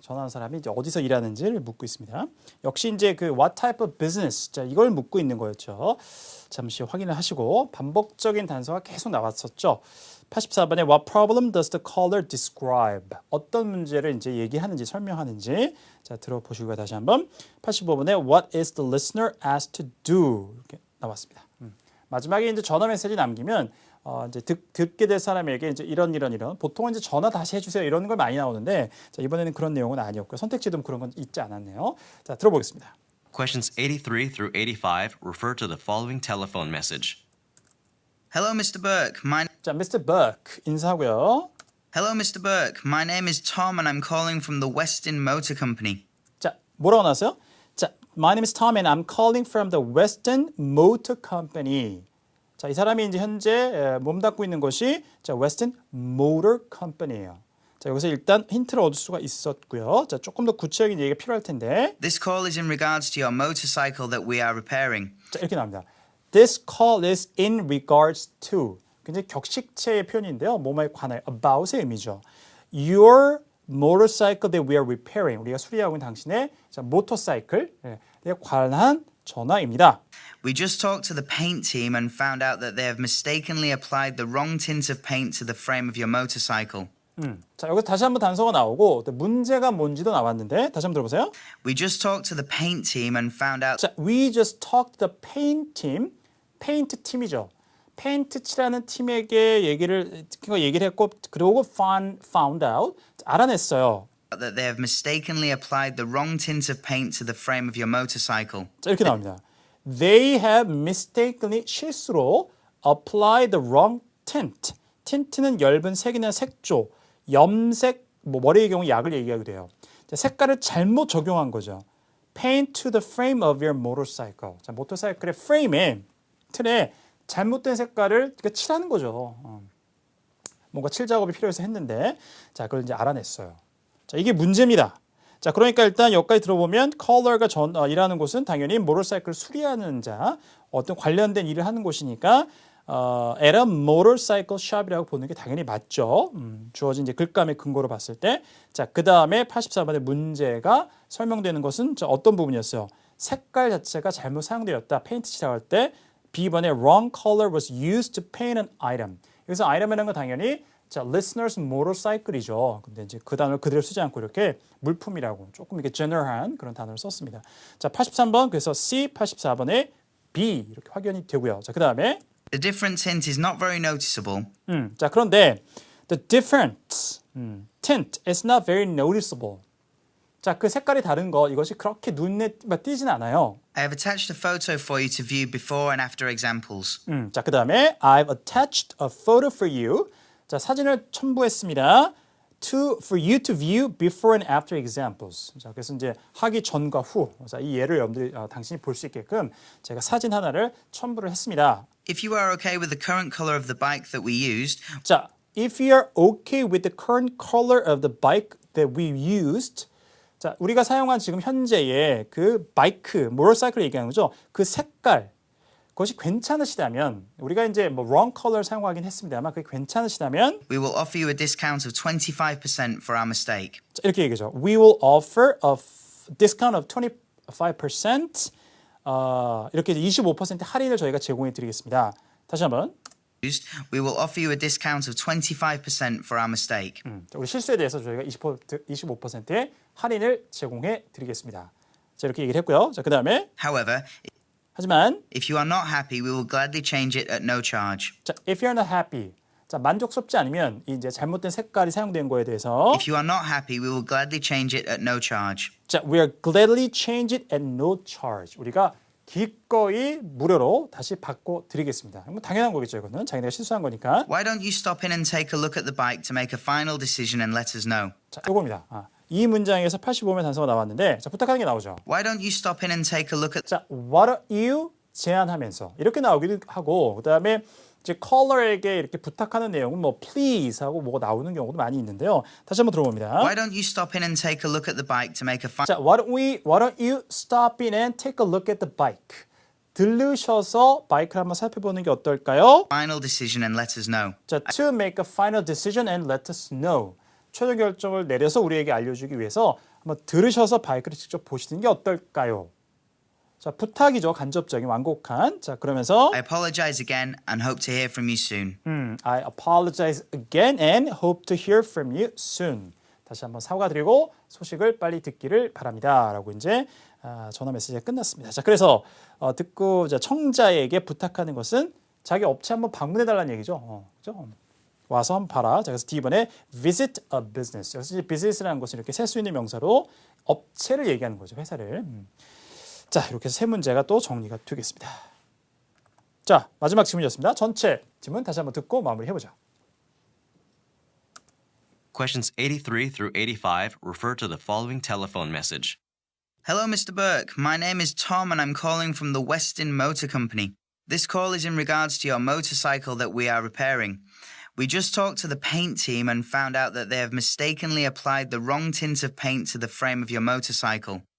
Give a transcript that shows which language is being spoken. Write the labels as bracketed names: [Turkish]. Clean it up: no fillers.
[Korean] 전화하는 사람이 이제 어디서 일하는지를 묻고 있습니다. 역시 이제 그 [English] what type of business? [Korean] 자, 이걸 묻고 있는 거였죠. 잠시 확인을 하시고 반복적인 단서가 계속 나왔었죠. 84번에 [English] what problem does the caller describe? [Korean] 어떤 문제를 이제 얘기하는지 설명하는지 자, 들어보시고 다시 한번 85번에 [English] what is the listener asked to do? [Korean] 이렇게 나왔습니다. 마지막에 이제 전화 메시지 남기면 이제 듣게 될 사람에게 이제 이런 보통은 이제 전화 다시 해주세요 이런 걸 많이 나오는데 자, 이번에는 그런 내용은 아니었고요. 선택지도 그런 건 있지 않았네요. 자, 들어보겠습니다. [English] Questions 83 through 85 refer to the following telephone message. Hello, Mr. Burke. [Korean] 자, Mr. Burke 인사하고요. [English] Hello, Mr. Burke. My name is Tom, and I'm calling from the Weston Motor Company. [Korean] 자, 뭐라고 나왔어요? [English] 자, My name is Tom and I'm calling from the Weston Motor Company. [Korean] 자, 이 사람이 이제 현재 몸담고 있는 것이 자, Weston Motor Company예요. 자, 여기서 일단 힌트를 얻을 수가 있었고요. 자, 조금 더 구체적인 얘기가 필요할 텐데. [English] This call is in regards to your motorcycle that we are repairing. [Korean] 자, 이렇게 나옵니다. [English] This call is in regards to. [Korean] 굉장히 격식체의 표현인데요. 뭐뭐에 관하여 about의 의미죠. [English] Your motorcycle that we are repairing. [Korean] 우리가 수리하고 있는 당신의 모터사이클에 관한 전화입니다. [English] We just talked to the paint team and found out that they have mistakenly applied the wrong tint of paint to the frame of your motorcycle. [Korean] 자, 여기서 다시 한번 단서가 나오고 또 문제가 뭔지도 나왔는데 다시 한번 들어보세요. [English] We just talked to the paint team and found out 자, we just talked to the paint team. [Korean] 페인트 팀이죠. 페인트 칠하는 팀에게 얘기를 했고 그리고 [English] found out [Korean] 알아냈어요. [English] that they have mistakenly applied the wrong tint of paint to the frame of your motorcycle. [Korean] 자, 이렇게 나옵니다. [English] They have mistakenly [Korean] 실수로 [English] applied the wrong tint. [Korean] 틴트는 엷은 색이나 색조, 염색, 머리의 경우 약을 얘기하게 돼요. 자, 색깔을 잘못 적용한 거죠. [English] Paint to the frame of your motorcycle. [Korean] 자, 모터사이클의 프레임에 틀에 잘못된 색깔을 칠하는 거죠. 뭔가 칠 작업이 필요해서 했는데, 자, 그걸 이제 알아냈어요. 자, 이게 문제입니다. 자, 그러니까 일단 여기까지 들어보면 컬러가 일하는 곳은 당연히 모터사이클 수리하는 자, 어떤 관련된 일을 하는 곳이니까 [English] at a motorcycle shop [Korean] 이라고 보는 게 당연히 맞죠. 주어진 이제 글감의 근거로 봤을 때, 자, 그 다음에 84번의 문제가 설명되는 것은 어떤 부분이었어요? 색깔 자체가 잘못 사용되었다. 페인트 칠할 때 B번에 [English] wrong color was used to paint an item. [Korean] 여기서 item이라는 건 당연히 자, [English] listener's motorcycle [Korean] 이죠. 근데 이제 그 단어를 그대로 쓰지 않고 이렇게 물품이라고 조금 이렇게 general한 그런 단어를 썼습니다. 자, 83번 그래서 C, 84번에 B 이렇게 확연이 되고요. 자, 그 다음에 [English] The different tint is not very noticeable. 자, [Korean] 그런데 [English] the different tint is not very noticeable. [Korean] 자, 그 색깔이 다른 거 이것이 그렇게 눈에 띄진 않아요. [English] I have attached a photo for you to view before and after examples. 자, 그 다음에 I've attached a photo for you. [Korean] 자, 사진을 첨부했습니다. [English] For you to view before and after examples. [Korean] 자, 그래서 이제 하기 전과 후. 자, 이 예를 여러분들이 당신이 볼 수 있게끔 제가 사진 하나를 첨부를 했습니다. [English] If you are okay with the current color of the bike that we used, 자, if you are okay with the current color of the bike that we used. [Korean] 자, 우리가 사용한 지금 현재의 그 바이크, 모터사이클을 얘기하는 거죠. 그 색깔. 그것이 괜찮으시다면 우리가 이제 [English] wrong color [Korean] 사용하긴 했습니다만 그게 괜찮으시다면 [English] we will offer you a discount of 25% for our mistake. [Korean] 자, 이렇게 얘기죠. [English] We will offer a discount of 25%. [Korean] 이렇게 25% 할인을 저희가 제공해 드리겠습니다. 다시 한번. [English] We will offer you a discount of 25% for our mistake. [Korean] 우리 실수에 대해서 저희가 25%의 할인을 제공해 드리겠습니다. 자, 이렇게 얘기를 했고요. 자, 그다음에 [English] However, [Korean] 하지만 [English] if you are not happy, we will gladly change it at no charge. 자, if you're not happy. [Korean] 자, 만족스럽지 않으면 이제 잘못된 색깔이 사용된 거에 대해서 [English] If you are not happy, we will gladly change it at no charge. 자, we'll gladly change it at no charge. [Korean] 우리가 기꺼이 무료로 다시 바꿔 드리겠습니다. 뭐 당연한 거겠죠, 이거는. 자기네가 실수한 거니까. [English] Why don't you stop in and take a look at the bike to make a final decision and let us know? [Korean] 자, 요겁니다. 이 문장에서 85번 단서가 나왔는데 자, 부탁하는 게 나오죠. [English] Why don't you stop in and take a look at [Korean] 자, [English] what are you [Korean] 제안하면서 이렇게 나오기도 하고 그다음에 이제 컬러에게 이렇게 부탁하는 내용은 뭐 please 하고 뭐가 나오는 경우도 많이 있는데요. 다시 한번 들어봅니다. [English] Why don't you stop in and take a look at the bike to make a final 자, why don't you stop in and take a look at the bike? [Korean] 들르셔서 바이크를 한번 살펴보는 게 어떨까요? [English] decision and let us know? 자, to make a final decision and let us know. [Korean] 최종 결정을 내려서 우리에게 알려주기 위해서 한번 들으셔서 바이크를 직접 보시는 게 어떨까요? 자, 부탁이죠. 간접적인 완곡한. 자, 그러면서 [English] I apologize again and hope to hear from you soon. I apologize again and hope to hear from you soon. [Korean] 다시 한번 사과드리고 소식을 빨리 듣기를 바랍니다. 라고 이제 전화 메시지가 끝났습니다. 자, 그래서 듣고 청자에게 부탁하는 것은 자기 업체 한번 방문해 달라는 얘기죠. 그죠? 와서 한번 봐라. 자, 그래서 D번에 [English] visit a business. [Korean] 그래서 이제 business라는 것은 이렇게 셀 수 있는 명사로 업체를 얘기하는 거죠. 회사를. 자, 이렇게 해서 세 문제가 또 정리가 되겠습니다. 자, 마지막 질문이었습니다. 전체 질문 다시 한번 듣고 마무리해보자. [English] Questions 83 through 85 refer to the following telephone message. Hello, Mr. Burke. My name is Tom and I'm calling from the Westin Motor Company. This call is in regards to your motorcycle that we are repairing. We just talked to the paint team and found out that they have mistakenly applied the wrong tint of paint to the frame of your motorcycle.